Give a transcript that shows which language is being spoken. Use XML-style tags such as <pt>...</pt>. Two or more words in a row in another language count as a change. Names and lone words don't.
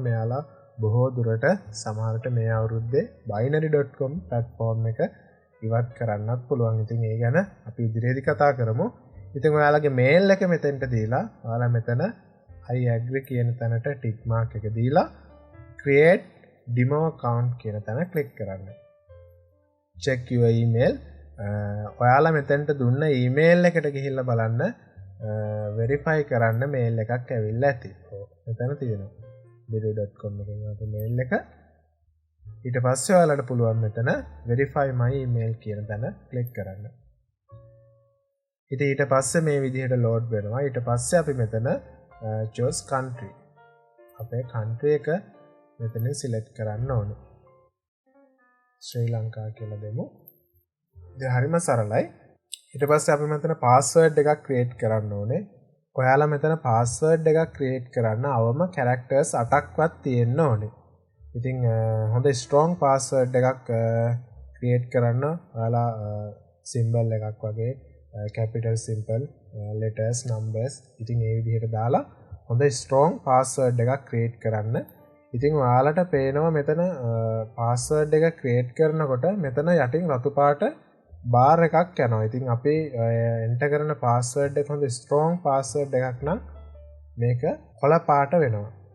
<si>මෙයාලා බොහෝ දුරට සමහරට මේ අවුරුද්දේ binary.com platform එක ඉවත් කරන්නත් පුළුවන්. ඉතින් ඒ ගැන අපි ඉදිරියේදී කතා කරමු. ඉතින් ඔයාලගේ mail එක මෙතෙන්ට දීලා ඔයාලා මෙතන</si> <en>I agree</en> <si>කියන තැනට</si> <en>tick mark</en> <si>එක දීලා</si> <en>create demo account</en> <si>කියන තැන click කරන්න.</si> <en>check your email.</en> <si>ඔයාලා මෙතෙන්ට දුන්න email එකට ගිහිල්ලා බලන්න verify කරන්න mail එකක් ඇවිල්ලා ඇති. මෙතන තියෙනවා. deriv.com එකෙන් ආපු mail එක. ඊට පස්සේ ඔයාලට පුළුවන් මෙතන</si> <en>verify my email</en> <si>කියන තැන click කරන්න. ඉතින් ඊට පස්සේ මේ විදිහට load වෙනවා. ඊට පස්සේ අපි මෙතන</si> <en>choose country.</en> <si>අපේ country එක මෙතනින් select කරන්න ඕනේ. ශ්‍රී ලංකා කියලා දෙමු. ඉතින් හරිම සරලයි. ඊට පස්සේ අපි මෙතන password එකක් create කරන්න ඕනේ. ඔයාලා මෙතන password එකක් create කරන්න අවම characters 8ක්වත් තියෙන්න ඕනේ. ඉතින් හොඳ</si> <en>strong password</en> <si>එකක් create කරන්න ඔයාලා symbol එකක් වගේ</si> <en>capital symbol letters numbers</en> <si>ඉතින් ඒ විදිහට දාලා හොඳ</si> <en>strong password</en> <si>එකක් create කරන්න. ඉතින් ඔයාලට පේනවා මෙතන password එක create කරනකොට මෙතන යටින් රතු පාට bar එකක් යනවා. ඉතින් අපි enter කරන password එක හොඳ</si> <en>strong password</en> <si>එකක් නම් මේක කොළ පාට වෙනවා.</si>